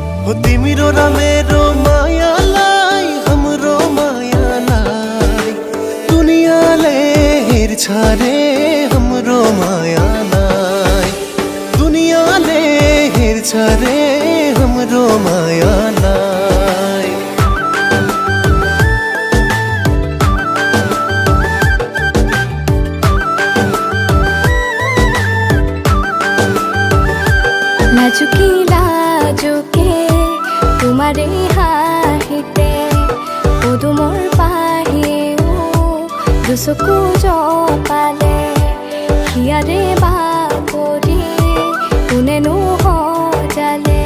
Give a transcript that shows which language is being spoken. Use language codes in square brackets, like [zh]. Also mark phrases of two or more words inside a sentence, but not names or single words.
[ne] तिम्रो र मेरो मायालाई हाम्रो मायालाई दुनियाँले हेर्छ रे हाम्रो मायालाई दुनियाँले हेर्छ रे हाम्रो मायालाई [as] লাজুকি লাজুকে তোমাৰে হাঁহিতে পদুমৰ পাহিও দুচকু জপালে হিয়াৰে বাগৰি কোনেনো সজালে